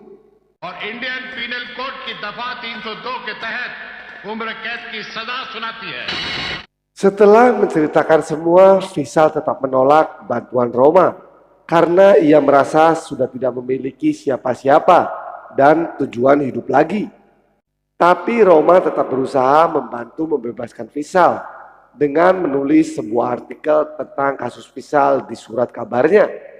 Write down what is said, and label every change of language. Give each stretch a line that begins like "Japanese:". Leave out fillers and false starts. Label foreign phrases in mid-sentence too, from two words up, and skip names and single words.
Hindi: और इंडियन पीनल कोड की दफा 302 के तहत उम्र कैद की सजा सुनाती है।
Indonesian: Setelah menceritakan semua, Visal tetap menolak bantuan Roma karena ia merasa sudah tidak memiliki siapa-siapa dan tujuan hidup lagi. Tapi Roma tetap berusaha membantu membebaskan Visal dengan menulis sebuah artikel tentang kasus Visal di surat kabarnya.